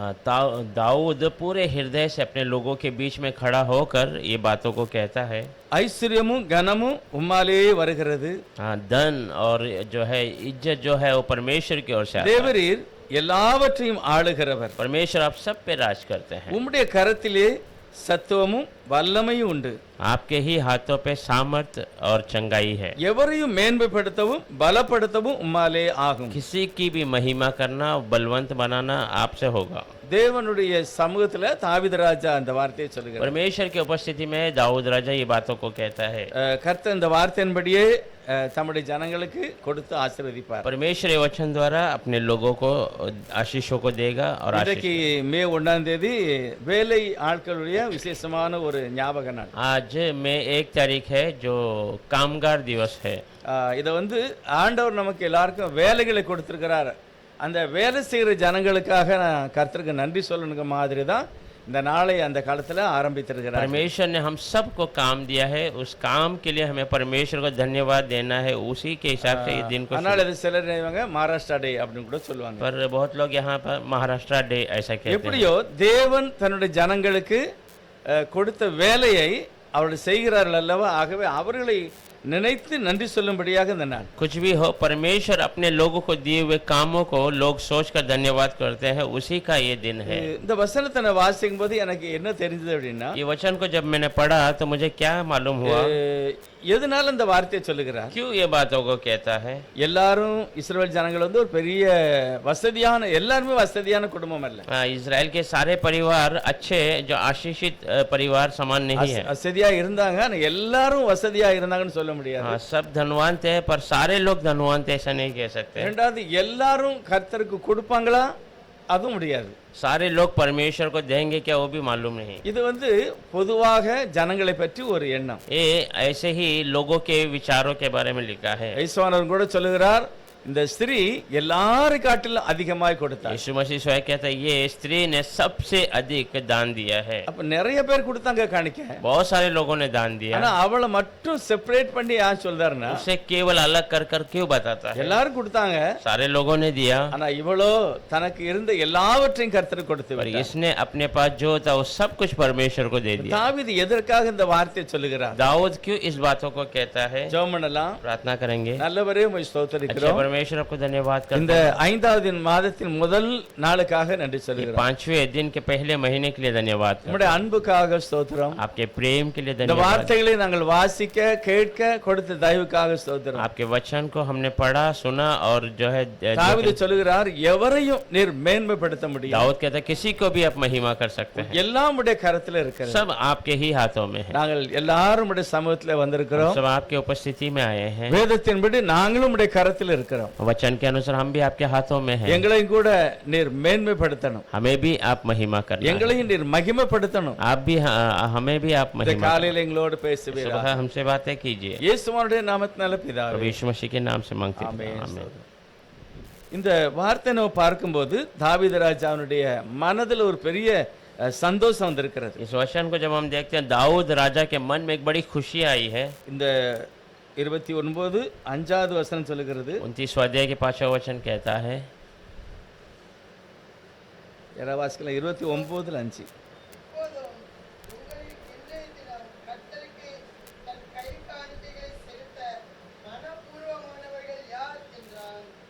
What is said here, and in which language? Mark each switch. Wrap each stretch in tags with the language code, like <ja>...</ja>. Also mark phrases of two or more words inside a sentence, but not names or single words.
<hi>दाऊद पूरे हृदय से अपने लोगों के बीच में खड़ा होकर ये बातों को कहता है।</hi> <ta>ஐஸ்வர்யமும் கனமும் உம்மாலே வருகிறது.</ta> <hi>हाँ, धन और जो है इज्जत जो है वो परमेश्वर की ओर से आता है।</hi> <ta>தேவரீர் எல்லாவற்றையும் ஆளுகிறவர்.</ta> <hi>परमेश्वर आप सब पे राज करते हैं।</hi> <ta>உம்முடைய கரத்திலே சத்துவமும் வல்லமையும் உண்டு.</ta> <hi>आपके ही हाथों पे सामर्थ और चंगाई है।</hi> <ta>எவரையும் மேன்மைப்படுத்தவும் பலப்படுத்தவும் உம்மாலே ஆகும்.</ta> <hi>किसी की भी महिमा करना बलवंत बनाना आपसे होगा।</hi> <ta>தேவனுடைய சமூகத்துல தாவீது ராஜா அந்த வார்த்தையை சொல்லுகிறார்.</ta> <hi>परमेश्वर की उपस्थिति में दाऊद राजा ये बातों को कहता है।</hi> <ta>கர்த்தர் இந்த வார்த்தையின்படியே தம்முடைய ஜனங்களுக்கு கொடுத்து ஆசீர்வதிப்பார்.</ta> <hi>परमेश्वर ये वचन द्वारा अपने लोगों को आशीषों को देगा और</hi> <ta>இன்றைக்கு மே 1ஆம் தேதி வேலை ஆட்களுடைய விசேஷமான ஒரு ஞாபக நாள்.</ta> <hi>आज में 1 तारीख है जो कामगार दिवस है।</hi> <ta>இதை ஆண்டவர் நமக்கு எல்லாருக்கும் வேலைகளை கொடுத்திருக்கிறார். அந்த வேலை செய்கிற ஜனங்களுக்காக நான் கர்த்தருக்கு நன்றி சொல்லணுங்க மாதிரி தான் இந்த நாளை அந்த காலத்தில் ஆரம்பித்திருக்கிறார்.</ta> <hi>परमेश्वर ने हम सबको काम दिया है, उस काम के लिए हमें परमेश्वर को धन्यवाद देना है। उसी के हिसाब से ये दिन को</hi> <ta>அதனால இது சிலர் மகாராஷ்டிரா டே அப்படின்னு கூட சொல்லுவாங்க.</ta> <hi>पर बहुत लोग यहाँ पर महाराष्ट्र डे ऐसा कहते हैं।</hi> <ta>எப்படியோ தேவன் தன்னுடைய ஜனங்களுக்கு கொடுத்த வேலையை அவர்கள் செய்கிறார்கள் அல்லவா, ஆகவே அவர்களை நினைத்து நன்றி சொல்லும்படியாக இந்த நாள்.</ta> <hi>कुछ भी हो, परमेश्वर अपने लोगों को दिए हुए कामों को लोग सोचकर धन्यवाद करते हैं, उसी का ये दिन है।</hi> <ta>இந்த வசனத்தை நான் வாசிக்கும் போது எனக்கு என்ன தெரிஞ்சது அப்படின்னா,</ta> <hi>ये वचन को जब मैंने पढ़ा तो मुझे क्या मालूम हुआ,</hi> <ta>எதனால இந்த வார்த்தையை சொல்லுகிறார்,</ta> <hi>क्यों ये बातों को कहता है।</hi> <ta>எல்லாரும் இஸ்ரவேல் ஜனங்கள் ஒரு பெரிய வசதியான, எல்லாருமே வசதியான குடும்பம் அல்ல.</ta> <hi>इजराइल के सारे परिवार अच्छे जो आशीषित परिवार समान नहीं है।</hi> <ta>வசதியா இருந்தாங்க, ஆனா எல்லாரும் வசதியா இருந்தாங்கன்னு சொல்ல முடியாது.</ta> <hi>सब धनवान थे पर सारे लोग धनवान थे ऐसा नहीं कह सकते।</hi> <ta>இரண்டாவது எல்லாரும் கர்த்தருக்கு கொடுப்பாங்களா, அதுவும் முடியாது.</ta> <hi>सारे लोग परमेश्वर को देंगे क्या, वो भी मालूम नहीं।</hi> <ta>இது பொதுவாக ஜனங்களை பற்றி ஒரு எண்ணம்.</ta> <hi>ये ऐसे ही लोगों के विचारों के बारे में लिखा है।</hi> <ta>ईश्वर கூட சொல்லுகிறார், இந்த ஸ்திரீ எல்லாரை காட்டிலும் அதிகமாய் கொடுத்தார்.</ta> <hi>यीशु मसीह स्वयं कहता है ये स्त्री ने सबसे अधिक दान दिया है।</hi> <ta>அப்ப நிறைய பேர் கொடுத்தாங்க காணிக்க,</ta> <hi>बहुत सारे लोगों ने दान दिया,</hi> <ta>ஆனா அவளை மட்டும் செப்பரேட் பண்ணி யார் சொல்றாருன்னா,</ta> <hi>उसे केवल अलग कर कर क्यों बताता है।</hi> <ta>எல்லாரும் கொடுத்தாங்க,</ta> <hi>सारे लोगों ने दिया,</hi> <ta>ஆனா இவளோ தனக்கு இருந்த எல்லாவற்றையும் கர்த்தருக்கு கொடுத்து</ta> <hi>पर</hi> <ta>விட்டார்.</ta> <hi>इसने अपने पास जो था वो सब कुछ परमेश्वर को दे दिया।</hi> <ta>தாவீது எதற்காக இந்த வார்த்தையை சொல்லுகிறார்,</ta> <hi>दाऊद क्यों इस बातों को कहता है।</hi> <ta>ஜெபம் பண்ணலாம்.</ta> <hi>प्रार्थना करेंगे।</hi> <ta>நல்லவரே உம்மை ஸ்தோத்திரிக்கிறோம்.</ta> <hi>परमेश्वर आपको धन्यवाद करते</hi> <ta>இந்த 5வது மாதத்தின் முதல் நாளுக்காக நன்றி</ta> <hi>हैं।</hi> <ta>சொல்லுகிறோம்.</ta> <hi>5वें दिन के पहले महीने के लिए धन्यवाद करते</hi> <ta>உம்முடைய அன்புக்காக ஸ்தோத்திரம்.</ta> <hi>हैं। आपके प्रेम के लिए</hi> <ta>இந்த</ta> <hi>धन्यवाद।</hi> <ta>வார்த்தைகளை நாங்கள் வாசிக்க கேட்க கொடுத்த தயவுக்காக ஸ்தோத்திரம்.</ta> <hi>आपके वचन को हमने पढ़ा सुना और जो है</hi> <ta>தாவீது சொல்லுகிறார், எவரையும் நீர் மேன்மைப்படுத்த முடியும்.</ta> <hi>दाऊद कहता है किसी को भी आप महिमा कर सकते हैं,</hi> <ta>எல்லாம் உடைய கரத்துல இருக்கிறது.</ta> <hi>सब आपके ही हाथों में है।</hi> <ta>நாங்கள் எல்லாரும் உடைய சமூகத்துல வந்திருக்கிறோம்.</ta> <hi>सब आपके उपस्थिति में आए हैं।</hi> <ta>வேதத்தின்படி நாங்களும் உடைய கரத்தில் இருக்கிறோம். இருக்கிறோம்.</ta> <hi>वचन के अनुसार हम भी आपके हाथों में हैं।</hi> <ta>எங்களையும் கூட நீர் மேன்மைப்படுத்தணும்,</ta> <hi>हमें भी आप महिमा करना है।</hi> <ta>எங்களையும் நீர் மகிமைப்படுத்தணும்.</ta> <hi>आप भी हमें भी आप</hi> <ta>இந்த</ta> <hi>महिमा</hi> <ta>காலையில எங்களோடு பேசுவீராக.</ta> <hi>सुबह हमसे बातें कीजिए।</hi> <ta>இயேசுவினுடைய நாமத்தினால</ta> <hi>प्रभु</hi> <ta>பிதாவே,</ta> <hi>यीशु मसीह के नाम से मांगते हैं।</hi> <ta>ஆமென்.</ta> <hi>आमीन।</hi> <ta>இந்த வார்த்தை நம்ம பார்க்கும்போது தாவீது ராஜாவுடைய மனதில் ஒரு பெரிய சந்தோஷம் வந்திருக்கிறது.</ta> <hi>इस वचन को जब हम देखते हैं, दाऊद राजा के मन में एक बड़ी खुशी आई है।</hi> <ta>இந்த 29 5வது வசனம் சொல்லுகிறது.</ta> <hi>29 अध्याय के 5वां वचन कहता है,</hi> <ta>யாராவது வாசிக்கலாம்? 29 5. இப்போதும் உங்களின் இன்றையதினம் கர்த்தருக்கு தன் கை காணிக்கைகளை செலுத்த மனப்பூர்வமானவர்கள் யார் என்றான்.</ta>